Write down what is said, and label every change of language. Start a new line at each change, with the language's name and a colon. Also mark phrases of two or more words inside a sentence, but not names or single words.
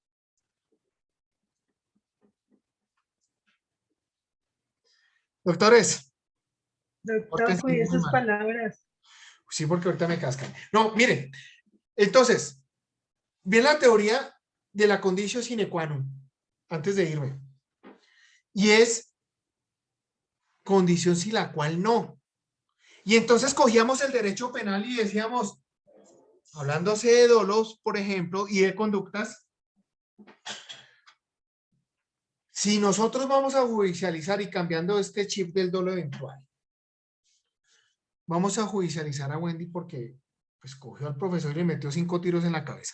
Spanish: Doctores. Doctor, cuide sus palabras. Sí, porque ahorita me cascan. No, miren, entonces, bien la teoría de la
Latin: conditio sine qua non,
Spanish: antes de irme, y es condición sin la cual no. Y entonces cogíamos el derecho penal y decíamos, hablándose de dolos, por ejemplo, y de conductas, si nosotros vamos a judicializar y cambiando este chip del dolo eventual, vamos a judicializar a Wendy porque pues cogió al profesor y le metió 5 tiros en la cabeza.